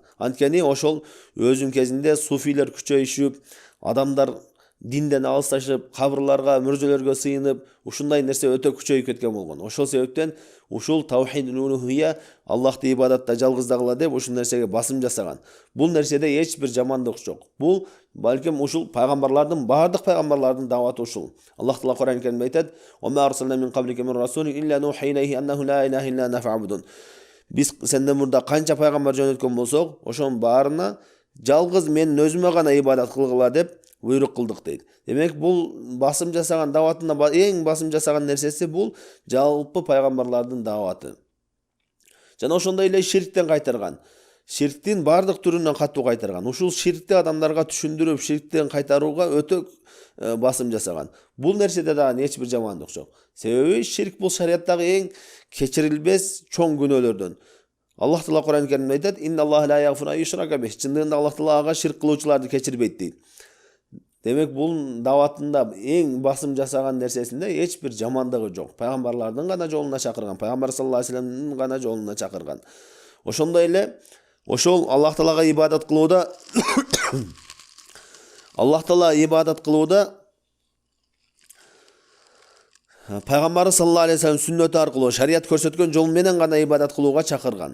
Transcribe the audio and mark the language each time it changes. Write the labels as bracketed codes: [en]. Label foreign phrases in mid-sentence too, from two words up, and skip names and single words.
[ky] Анткени ошол өзүнүн кезинде суфилер күчөйүшүп, адамдар динден алысташып, кабырларга, мүрзөлөргө сыйынып, ушундай нерсе өтө күчөйүп кеткен болгон. Ошол себептен ушул [ar] توحيد الألوهية, [ky] Аллахты ибадатта жалгыздагыла деп ушул нерсеге басым жасаган. Бул нерседе эч бир жамандык жок. Бул балким ушул пайгамбарлардын, баардык пайгамбарлардын даваты ушул. Аллах Таала Кур'ан Каримде айтат: [ar] "و ما أرسلنا من قبلك من رسول إلا نوحي إليه أنه لا إله إلا أنا فاعبدون." [ky] Биз сенден мурда канча пайгамбар жөнөткөн болсок, ошонун баарына жалгыз мен өзүмө гана ибадат кылгыла деп буйрук кылдык дейт. Демек бул басым жасаган даватында эң басым жасаган нерсеси бул жалпы пайгамбарлардын даваты. Жана ошондой эле ширктен кайтарган. Ширктин баардык түрүнөн катуу кайтарган. Ушул ширкти адамдарга түшүндүрүп, ширктен кайтарууга өтө басым жасаган. Бул нерседе дагы эч бир жамандык жок. Себеби ширк бул шариаттагы эң кечирилбес чоң күнөөлөрдөн. Аллах Таала Кур'ан Каримде айтат: [ar] "إن الله لا يغفر أن يشرك به." [ky] Чындыгында Аллах Таала ага ширк кылуучуларды кечирбейт дейт. Демек бул даватында эң басым жасаган нерсесинде эч бир жамандыгы жок. Пайгамбарлардын гана жолуна чакырган, пайгамбар [ar] صلى الله عليه وسلم [ky] гана жолуна чакырган. Ошондой эле ошол Аллах Таалага ибадат кылууда Аллах Таала ибадат кылууда пайгамбары [ar] صلى الله عليه وسلم [ky] сүннөтү аркылуу, шарият көрсөткөн жол менен гана ибадат кылууга чакырган.